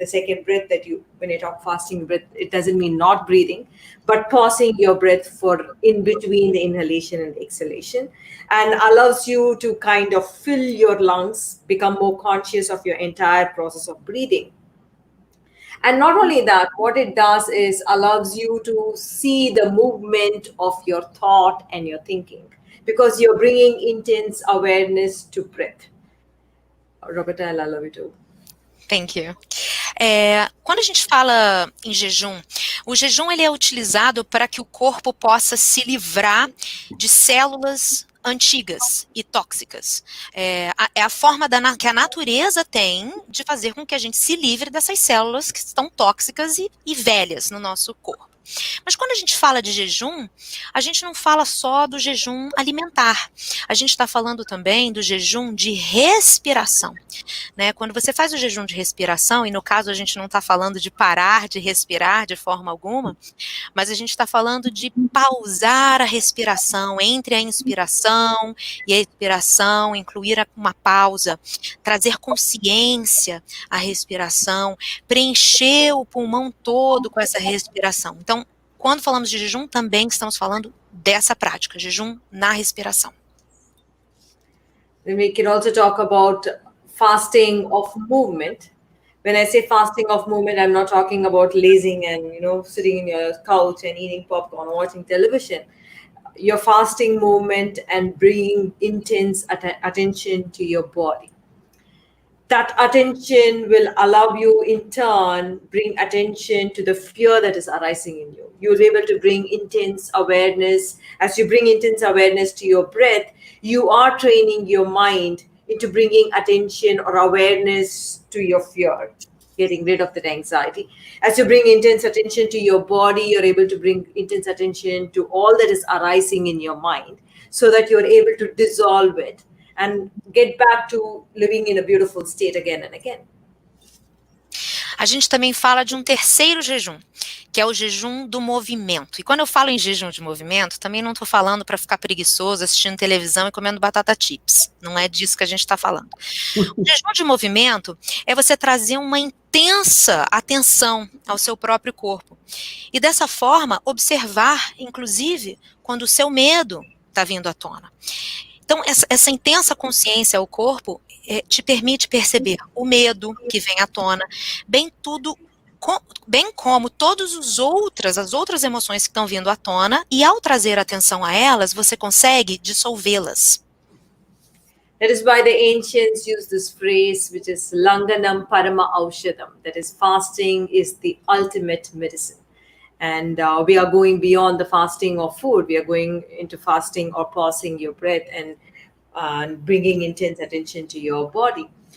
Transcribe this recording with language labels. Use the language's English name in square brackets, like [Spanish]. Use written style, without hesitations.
[English] The second breath that when you talk fasting breath, it doesn't mean not breathing, but pausing your breath for in between the inhalation and the exhalation, and allows you to kind of fill your lungs, become more conscious of your entire process of breathing. And not only that, what it does is allows you to see the movement of your thought and your thinking, because you're bringing intense awareness to breath. Roberta, I love you too. Thank you. [Portuguese] Quando a gente fala em jejum, o jejum ele é utilizado para que o corpo possa se livrar de células antigas e tóxicas. É a forma que a natureza tem de fazer com que a gente se livre dessas células que estão tóxicas e velhas no nosso corpo. Mas quando a gente fala de jejum, a gente não fala só do jejum alimentar. A gente está falando também do jejum de respiração, né? Quando você faz o jejum de respiração, e no caso a gente não está falando de parar de respirar de forma alguma, mas a gente está falando de pausar a respiração entre a inspiração e a expiração, incluir uma pausa, trazer consciência à respiração, preencher o pulmão todo com essa respiração. Então, quando falamos de jejum, também estamos falando dessa prática, jejum na respiração. [English] Then we can also talk about fasting of movement. When I say fasting of movement, I'm not talking about lazing and sitting in your couch and eating popcorn or watching television. You're fasting movement and bringing intense attention to your body. That attention will allow you, in turn, bring attention to the fear that is arising in you. You'll be able to bring intense awareness. As you bring intense awareness to your breath, you are training your mind into bringing attention or awareness to your fear, getting rid of that anxiety. As you bring intense attention to your body, you're able to bring intense attention to all that is arising in your mind, so that you're able to dissolve it and get back to living in a beautiful state again and again. [Portuguese] A gente também fala de um terceiro jejum, que é o jejum do movimento. E quando eu falo em jejum de movimento, também não estou falando para ficar preguiçoso, assistindo televisão e comendo batata chips. Não é disso que a gente está falando. O jejum de movimento é você trazer uma intensa atenção ao seu próprio corpo. E dessa forma, observar, inclusive, quando o seu medo está vindo à tona. Então, essa intensa consciência ao corpo te permite perceber o medo que vem à tona, bem como todas as outras emoções que estão vindo à tona, e ao trazer atenção a elas, você consegue dissolvê-las. [English] That is why the ancients use this phrase, which is [Sanskrit] Langanam Parama Aushadam, [English] that is, fasting is the ultimate medicine. And we are going beyond the fasting of food. We are going into fasting or pausing your breath and bringing intense attention to your body.